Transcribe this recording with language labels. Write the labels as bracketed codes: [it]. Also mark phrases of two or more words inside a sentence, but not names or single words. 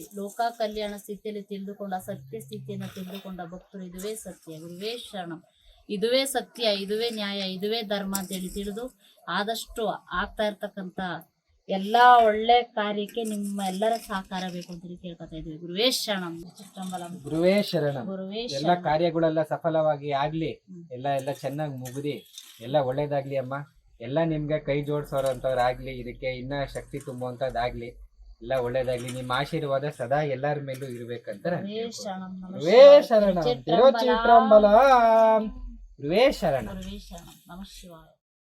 [kn] ಲೋಕ ಕಲ್ಯಾಣ ಸ್ಥಿತಿಯಲ್ಲಿ ತಿಳಿದುಕೊಂಡ ಸತ್ಯ ಸ್ಥಿತಿಯನ್ನು ತಿಳಿದುಕೊಂಡ ಭಕ್ತರು ಇದುವೇ ಸತ್ಯ, ಗುರುವೇ ಶರಣಂ, ಇದುವೇ ಸತ್ಯ, ಇದುವೇ ನ್ಯಾಯ, ಇದುವೇ ಧರ್ಮ ಅಂತೇಳಿ ತಿಳಿದು ಆದಷ್ಟು ಆಗ್ತಾ ಇರ್ತಕ್ಕಂಥ ಎಲ್ಲ ಒಳ್ಳೆ ಕಾರ್ಯಕ್ಕೆ ನಿಮ್ಮ ಎಲ್ಲರ ಸಹಕಾರ ಬೇಕು ಅಂತೇಳಿ ಕೇಳ್ಕೊತಾ ಇದ್ವಿ. ಗುರುವೇ ಶರಣಂ, ಚಿತ್ತಂಬಲಂ, ಗುರುವೇ ಶರಣಂ. ಗುರುವೇ ಎಲ್ಲ ಕಾರ್ಯಗಳೆಲ್ಲ ಸಫಲವಾಗಿ ಆಗ್ಲಿ, ಎಲ್ಲ ಚೆನ್ನಾಗಿ ಮುಗಿದಿ ಎಲ್ಲ ಒಳ್ಳೇದಾಗ್ಲಿ ಅಮ್ಮ. ಎಲ್ಲ ನಿಮ್ಗೆ ಕೈ ಜೋಡಿಸೋರಂಥವ್ರು ಆಗ್ಲಿ, ಇದಕ್ಕೆ ಇನ್ನ ಶಕ್ತಿ ತುಂಬುವಂಥದ್ದಾಗ್ಲಿ, ಎಲ್ಲ ಒಳ್ಳೇದಾಗ್ಲಿ. ನಿಮ್ಮ ಆಶೀರ್ವಾದ ಸದಾ ಎಲ್ಲರ ಮೇಲೂ ಇರ್ಬೇಕಂತ ಗುರುವೇ ಶರಣಂ, ಗುರುವೇ ಶರಣಂ, ತಿರುಚಿಟ್ರಂಬಲಂ, ಗುರುವೇ ಶರಣಂ, ಗುರುವೇ ಶರಣಂ, [sa] ನಮಃ ಶಿವಾಯ.